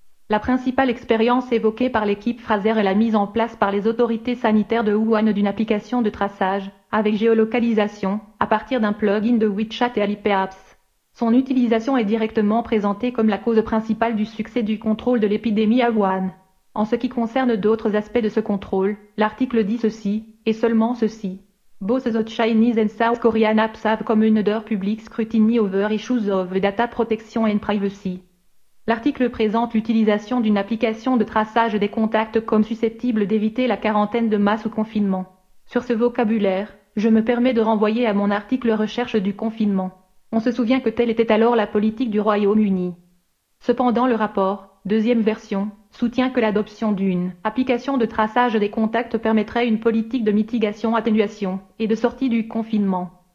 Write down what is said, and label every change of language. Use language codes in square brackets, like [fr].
[fr] La principale expérience évoquée par l'équipe Fraser est la mise en place par les autorités sanitaires de Wuhan d'une application de traçage, avec géolocalisation, à partir d'un plugin de WeChat et Alipay Apps. Son utilisation est directement présentée comme la cause principale du succès du contrôle de l'épidémie à Wuhan. En ce qui concerne d'autres aspects de ce contrôle, l'article dit ceci, et seulement ceci. [en] Both the Chinese and South Korean apps have commander public scrutiny over issues of data protection and privacy. [fr] L'article présente l'utilisation d'une application de traçage des contacts comme susceptible d'éviter la quarantaine de masse ou confinement. Sur ce vocabulaire, je me permets de renvoyer à mon article Recherche du confinement. On se souvient que telle était alors la politique du Royaume-Uni. Cependant, le rapport, deuxième version, soutient que l'adoption d'une application de traçage des contacts permettrait une politique de mitigation-atténuation et de sortie du confinement.